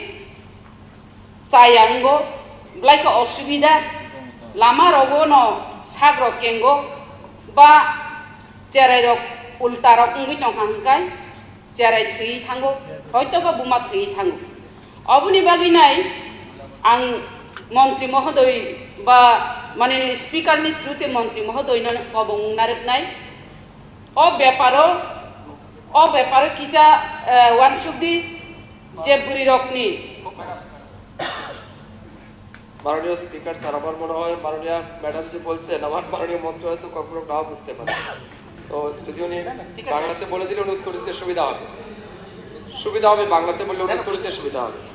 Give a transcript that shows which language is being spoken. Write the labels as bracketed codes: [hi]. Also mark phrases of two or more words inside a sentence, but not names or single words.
[trp] sayango belai ka osubida lama rogo no sagro kengo ba cerai rok ulta rok ngi tong hangkai cerai thui thango hoyto ba buma thui thango obuni bagi nai ang [bn] মন্ত্রী মহোদয় বা মাননীয় স্পিকার [trp] নি থ্রুতে [bn] মন্ত্রী মহোদয় [trp] কবং নারক নাই ও ব্যাপারে কিচা ওয়ান সুবদি যে বুড়ি রকনি [bn] মাননীয় স্পিকার স্যার আমার মনে হয় মাননীয় ম্যাডাম যে বলছেন আমার মাননীয় মন্ত্রী হয়তো কখনো নাও বুঝতে পারে তো যদি উনি বাংলাতে বলে দিলে উনি উত্তর দিতে সুবিধা হবে বাংলাতে বললে উনি উত্তর দিতে সুবিধা হবে